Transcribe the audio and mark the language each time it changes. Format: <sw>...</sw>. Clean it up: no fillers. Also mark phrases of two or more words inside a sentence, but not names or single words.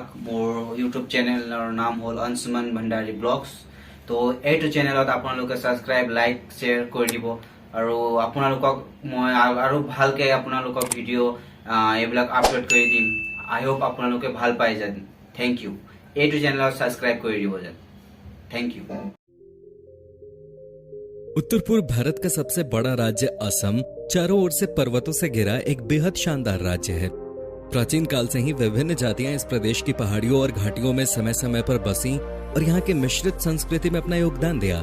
<as>মোৰ ইউটিউব চেনেলৰ নাম হ'ল অঞ্চুমান ভণ্ডাৰী ব্লগছ। তো এইটো চেনেলত আপোনালোকে সাবস্ক্ৰাইব, লাইক, শ্বেয়াৰ কৰি দিব আৰু আপোনালোকক মই আৰু ভালকে আপোনালোকক ভিডিঅ' এইবিলাক আপলোড কৰি দিম।</as> <en>I hope</en> <as>আপোনালোকে ভাল পাই যেন।</as> <en>thank you.</en> <as>এইটো চেনেলত সাবস্ক্ৰাইব কৰি দিব যেন।</as> <en>Thank you.</en> <hi>उत्तर पूर्व भारत का सबसे बड़ा राज्य असम चारों ओर से पर्वतों से घिरा एक बेहद शानदार राज्य है। प्राचीन काल से ही विभिन्न जातियां इस प्रदेश की पहाड़ियों और घाटियों में समय समय पर बसी और यहाँ की मिश्रित संस्कृति में अपना योगदान दिया।</hi>